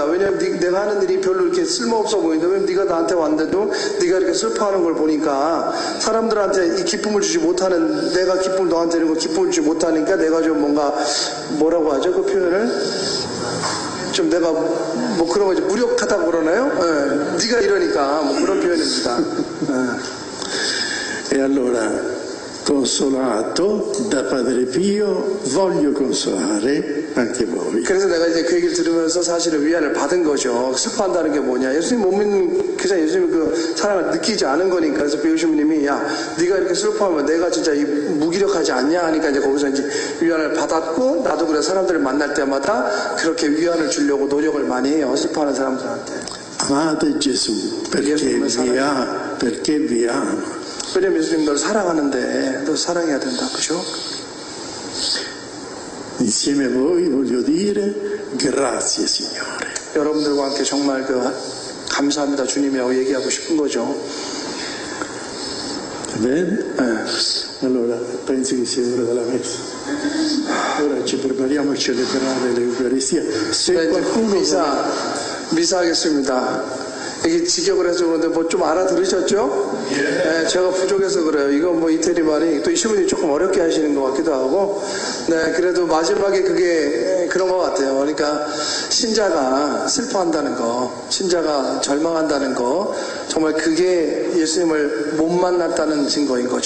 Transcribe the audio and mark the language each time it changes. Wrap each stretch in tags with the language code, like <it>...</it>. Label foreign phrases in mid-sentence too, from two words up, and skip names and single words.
<ko>왜냐면 내가 하는 일이 별로 이렇게 쓸모없어 보인다. 왜냐면 네가 나한테 왔는데도 네가 이렇게 슬퍼하는 걸 보니까 사람들한테 이 기쁨을 주지 못하는 내가 기쁨을 너한테 이런 거 기쁨을 주지 못하니까 내가 좀 뭔가 뭐라고 하죠? 그 표현을 좀 내가 뭐 그런 거지 무력하다고 그러나요? 네가 이러니까 뭐 그런 표현입니다.</ko> <it>E allora, consolato da Padre Pio, voglio consolare anche voi.</it> <ko>그래서 내가 이제 그 얘기를 들으면서 사실은 위안을 받은 거죠. 슬퍼한다는 게 뭐냐? 예수님 못 믿는 그냥 예수님 그 사랑을 느끼지 않은 거니까. 그래서 비오시님이 야, 네가 이렇게 슬퍼하면 내가 진짜 무기력하지 않냐 하니까 이제 거기서 이제 위안을 받았고 나도 그래 사람들을 만날 때마다 그렇게 위안을 주려고 노력을 많이 해요. 슬퍼하는 사람들한테.</ko> <it>Amate Gesù perché vi ama.</it> <ko>왜냐면 예수님 널 사랑하는데 너 사랑해야 된다. 그죠?</ko> <it>Insieme a voi voglio dire grazie Signore.</it> <ko>여러분들과 함께 정말 감사합니다 주님이라고 얘기하고 싶은 거죠.</ko> <it>Bene? Allora penso che sia ora della messa. Ora ci prepariamo a celebrare l'Eucaristia. Se qualcuno</it> <ko>미사하겠습니다. 이게 직역을 해서 그런데 뭐 좀 알아들으셨죠? 네, 제가 부족해서 그래요. 이건 뭐 이태리 말이 또 이 신부님이 조금 어렵게 하시는 것 같기도 하고, 네, 그래도 마지막에 그게 그런 것 같아요. 그러니까 신자가 슬퍼한다는 거, 신자가 절망한다는 거, 정말 그게 예수님을 못 만났다는 증거인 거죠.</ko>